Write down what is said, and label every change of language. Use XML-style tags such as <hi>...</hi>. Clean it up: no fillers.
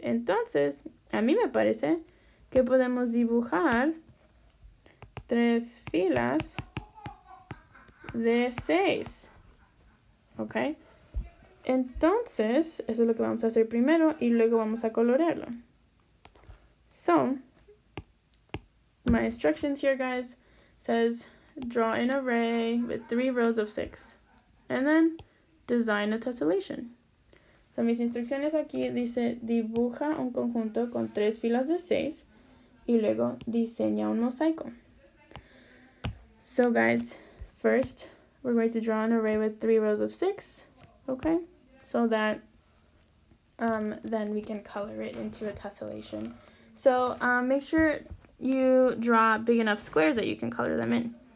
<es>Entonces, a mí me parece que podemos dibujar 3 filas de 6. ¿Ok? Entonces, eso es lo que vamos a hacer primero y luego vamos a colorearlo.</es> <en>So, my instructions here, guys, says draw an array with 3 rows of 6. And then design a tessellation.</en> <es>So, mis instrucciones aquí dice dibuja un conjunto con 3 filas de 6 y luego diseña un mosaico.</es> <en>So, guys, first we're going to draw an array with 3 rows of 6, okay? So that then we can color it into a tessellation. So make sure you draw big enough squares that you can color them in.</en>